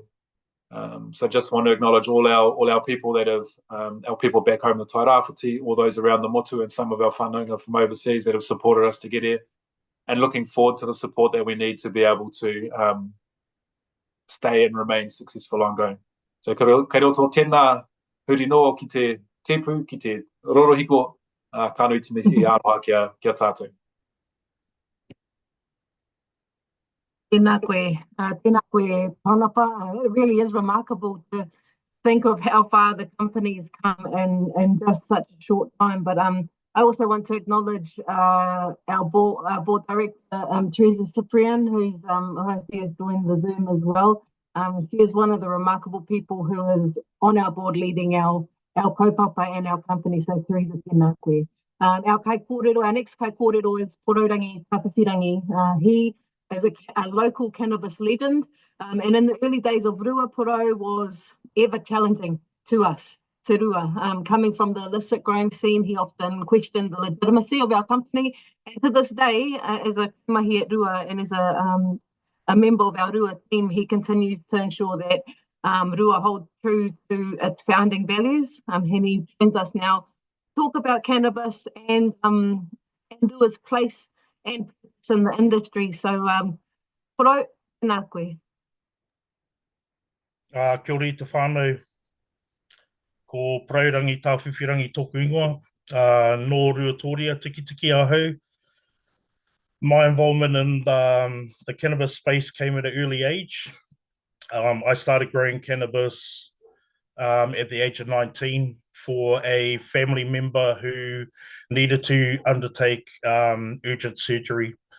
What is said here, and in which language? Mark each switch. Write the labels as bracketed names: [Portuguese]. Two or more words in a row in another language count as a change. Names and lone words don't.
[English] So just want to acknowledge all our people that have, our people back home in the Tairāwhiti, all those around the motu, and some of our whanaunga from overseas that have supported us to get here, and looking forward to the support that we need to be able to stay and remain successful ongoing. [Māori] So kei roto tēnā huri noa ki te tepu, ki te rorohiko, ka nui te mihi aroha kia tātou. Tēnā koe, Panapa. [English] It really is remarkable to think of how far the company's come in just such a short time. But I also want to acknowledge our board director, Teresa Cyprian, who's I see has joined the Zoom as well. She is one of the remarkable people who is on our board leading our kaupapa and our company. So Teresa, [Māori] tēnā koe. [English] Our next [Māori] kai kōrero [English] is Porourangi Tawhiwhirangi. He is a local cannabis legend. And in the early days of Rua, Poro was ever challenging to us, to Rua. Coming from the illicit growing scene, he often questioned the legitimacy of our company. And to this day, as a mahi at Rua and as a member of our Rua team, he continues to ensure that Rua holds true to its founding values. And he joins us now to talk about cannabis and Rua's place and purpose in the industry. So, [Māori] Poro, tēnā koe. Kia ora te whānau, ko Porourangi Tawhiwhirangi tōku ingoa, no Ruatoria, tiki ahau. [English] My involvement in the cannabis space came at an early age. I started growing cannabis at the age of 19 for a family member who needed to undertake urgent surgery.